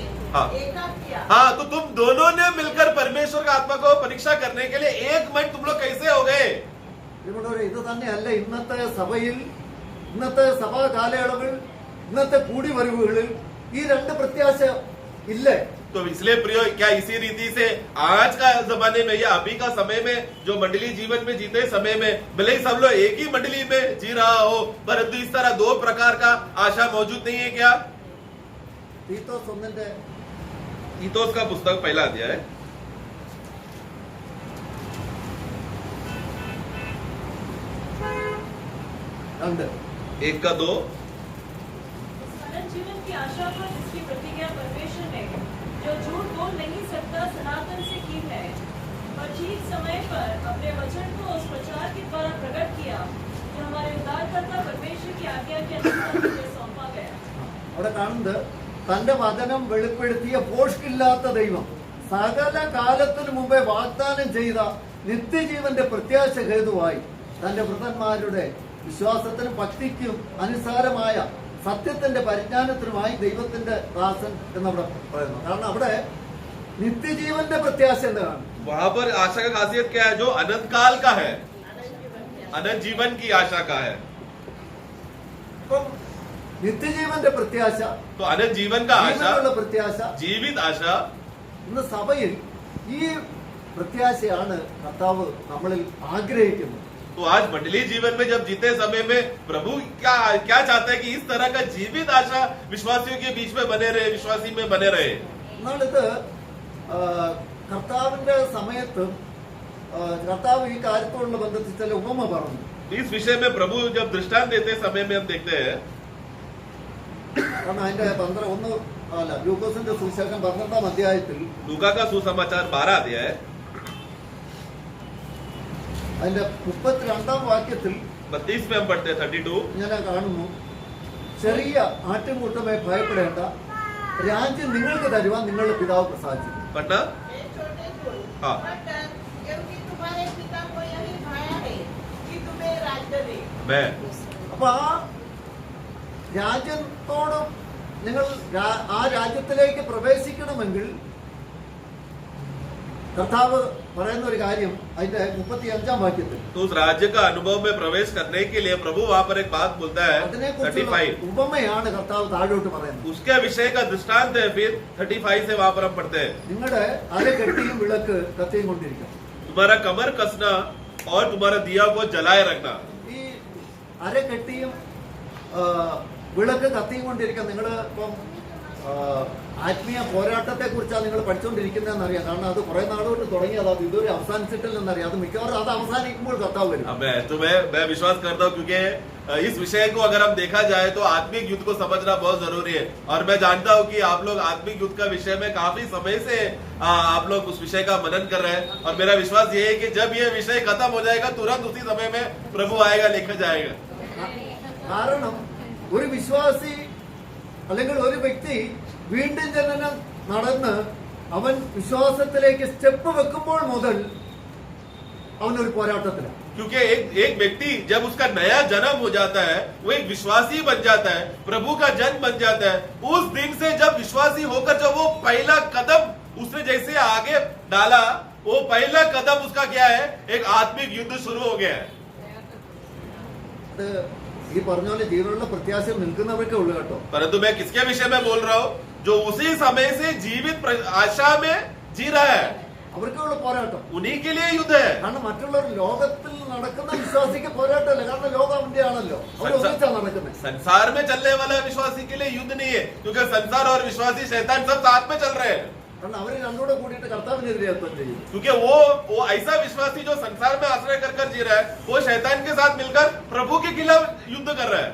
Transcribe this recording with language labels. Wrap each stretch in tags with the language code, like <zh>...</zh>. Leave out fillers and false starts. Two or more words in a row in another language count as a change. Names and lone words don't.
<hi>हाँ. एका किया? हाँ, तो तुम दोनों ने मिलकर परमेश्वर का आत्मा को परीक्षा करने के लिए एक मन तुम लोग कैसे हो गए?</hi> <ml>ഇവിടെ ഇത് तന്നെയല്ല ഇന്നത്തെ സഭയിൽ, ഇന്നത്തെ സഭാ കാലയളവിൽ, ഇന്നത്തെ കൂടിവരവുകളിൽ ഈ രണ്ട് പ്രത്യാശ ഇല്ലേ?</ml> <hi>तो इसलिए प्रियो, क्या इसी रीति से आज का जमाने में या अभी का समय में जो मंडली जीवन में जीते समय में भले ही सब लोग एक ही मंडली में जी रहा हो, परंतु इस तरह 2 प्रकार का आशा मौजूद नहीं है क्या?</hi> <ml>തീത്തോസ് 1ന്റെ</ml> <hi>तीतोस का पुस्तक पहला अध्याय है.</hi> <ml>രണ്ട്</ml> <hi>1 का 2. अनंत जीवन की आशा पर जिसकी प्रतिज्ञा परमेश्वर ने जो झूठ बोल नहीं सकता सनातन से की है और ठीक समय पर अपने वचन को उस प्रचार के द्वारा प्रकट किया जो हमारे उद्धारकर्ता परमेश्वर की आज्ञा के अनुसार मुझे सौंपा गया.</hi> <ml>അവിടെ കാണുന്നത് തന്റെ വചനം വെളിപ്പെടുത്തിയ പോഷ്കില്ലാത്ത ദൈവം സകല കാലത്തിനു മുമ്പേ വാഗ്ദാനം ചെയ്ത നിത്യജീവന്റെ പ്രത്യാശ ഹേതുവായി തന്റെ വൃതന്മാരുടെ വിശ്വാസത്തിനും ഭക്തിക്കും അനുസാരമായ സത്യത്തിന്റെ പരിജ്ഞാനത്തിനുമായി ദൈവത്തിന്റെ ദാസൻ എന്നവിടെ പറയുന്നു. കാരണം അവിടെ നിത്യജീവന്റെ പ്രത്യാശ എന്താണ്?</ml> <hi>वहां पर आशा का खासियत क्या है? जो अनंत काल का है, अनंत जीवन की आशा का है.</hi> <ml>അപ്പം നിത്യജീവന്റെ പ്രത്യാശ,</ml> <hi>तो अनंत जीवन का आशा,</hi> <ml>ജീവനുള്ള പ്രത്യാശ</ml> <hi>जीवित आशा.</hi> <ml>ഇന്ന് സഭയിൽ ഈ പ്രത്യാശയാണ് കർത്താവ് നമ്മളിൽ ആഗ്രഹിക്കുന്നത്.</ml> <hi>तो आज मंडलीय जीवन में जब जीते समय में प्रभु क्या चाहते हैं कि इस तरह का जीवित आशा विश्वासियों के बीच में बने रहे, विश्वासी में बने रहे.</hi> <ml>എന്നാൽ ഇത് കർത്താവിന്റെ സമയത്ത് കർത്താവ് ഈ കാര്യത്തോടുള്ള ബന്ധത്തിൽ ചില ഉപമ പറഞ്ഞു.</ml> <hi>इस विषय में प्रभु जब दृष्टांत देते समय में हम देखते हैं,</hi> <ml>കാരണം അതിന്റെ 11 ലൂക്കോസിന്റെ സുവിശേഷം 12-ാം അധ്യായത്തിൽ</ml> <hi>लूका का सुसमाचार 12 अध्याय</hi> <ml>അതിന്റെ 32-ാം വാക്യത്തിൽ</ml> <hi>32 में हम पढ़ते हैं 32.</hi> <ml>ഞാൻ കാണുന്നു, ചെറിയ ആട്ടിൻകൂട്ടമേ ഭയപ്പെടേണ്ട, രാജ്യം നിങ്ങൾക്ക് തരുവാൻ നിങ്ങളുടെ പിതാവ് പ്രസാദിച്ചു.</ml> <hi>पढ़ना. हे छोटे कुल, हाँ। मत डर, क्योंकि तुम्हारे पिता को यही भाया है कि तुम्हें राज्य दे. मैं</hi> <ml>അപ്പൊ ആ രാജ്യത്തോട് നിങ്ങൾ ആ രാജ്യത്തിലേക്ക് പ്രവേശിക്കണമെങ്കിൽ കർത്താവ് പറയുന്ന ഒരു കാര്യം അതിന്റെ 35-ാം വാക്യത്തിൽ</ml> <hi>तो उस राज्य का अनुभव में प्रवेश करने के लिए प्रभु वहां पर एक बात बोलता है.</hi> <ml>അതിനെക്കുറിച്ചുള്ള 35 ഉപമയാണ് കർത്താവ് താഴോട്ട് പറയുന്നത്.</ml> <hi>उसके विषय का दृष्टांत है. फिर 35 से वहां पर हम पढ़ते हैं,</hi> <ml>നിങ്ങളുടെ അരകെട്ടിയും വിളക്ക് കത്തിയും കൊണ്ടിരിക്കും. तुम्हारा कमर कसना और तुम्हारा दिया को जलाए रखना. ഈ അരകെട്ടിയും വിളക്ക് കത്തിയും കൊണ്ടിരിക്കുക. നിങ്ങൾ ഇപ്പം ആത്മീയ പോരാട്ടത്തെ കുറിച്ചാണ് നിങ്ങൾ പഠിച്ചുകൊണ്ടിരിക്കുന്നതെന്ന് അറിയാം. കാരണം അത് കുറെ നാളുകൊണ്ട് തുടങ്ങിയത്, അത് ഇതുവരെ അവസാനിച്ചിട്ടില്ലെന്നറിയാം. അത് മിക്കവാറും അത് അവസാനിക്കുമ്പോൾ കർത്താവ് വരും.</ml> <hi>तो मैं विश्वास करता हूँ, क्योंकि इस विषय को अगर हम देखा जाए तो आत्मिक युद्ध को समझना बहुत जरूरी है. और मैं जानता हूँ कि आप लोग आत्मिक युद्ध का विषय में काफी समय से आप लोग उस विषय का मनन कर रहे हैं. और मेरा विश्वास ये है कि जब ये विषय खत्म हो जाएगा तुरंत उसी समय में प्रभु आएगा, लेकर जाएगा.</hi> <ml>കാരണം ഒരു വിശ്വാസി അല്ലെങ്കിൽ ഒരു വ്യക്തി വീണ്ടും ജനനം നടന്ന് അവൻ വിശ്വാസത്തിലേക്ക് സ്റ്റെപ്പ് വെക്കുമ്പോൾ മുതൽ അവനൊരു പോരാട്ടത്തിലാണ്.</ml> <hi>क्योंकि एक व्यक्ति जब उसका नया जन्म हो जाता है, वो एक विश्वासी बन जाता है, प्रभु का जन बन जाता है. उस दिन से जब विश्वासी होकर जब वो पहला कदम उसने जैसे आगे डाला, वो पहला कदम उसका क्या है, एक आत्मिक युद्ध शुरू हो गया है.</hi> <ml>അത് ഈ പറഞ്ഞ പോലെ ജീവനുള്ള പ്രത്യാശ നിൽക്കുന്നവർക്കേ ഉള്ളു കേട്ടോ.</ml> <hi>परंतु मैं किसके विषय में बोल रहा हूँ, जो उसी समय से जीवित आशा में जी रहा है,</hi> <ml>അവർക്കേ ഉള്ളു പോരാട്ടം.</ml> <hi>उन्हीं के लिए युद्ध है.</hi> <ml>കാരണം മറ്റുള്ളവർ ലോകത്തിൽ നടക്കുന്ന വിശ്വാസിക്ക് പോരാട്ടമല്ല. കാരണം ലോകം അവന്റെ ആണല്ലോ, അവർ ഒന്നിച്ചാണ് നടക്കുന്നത്.</ml> <hi>संसार में चलने वाला विश्वासी के लिए युद्ध नहीं है, क्योंकि संसार और विश्वासी शैतान सब साथ में चल रहे हैं.</hi> <ml>കാരണം അവർ രണ്ടുകൂടെ കൂടിയിട്ട് കർത്താവിനെതിരെ യുദ്ധം ചെയ്യും.</ml> <hi>क्योंकि वो ऐसा विश्वासी जो संसार में आश्रय कर कर जी रहा है, वो शैतान के साथ मिलकर प्रभु के खिलाफ युद्ध कर रहा है.</hi>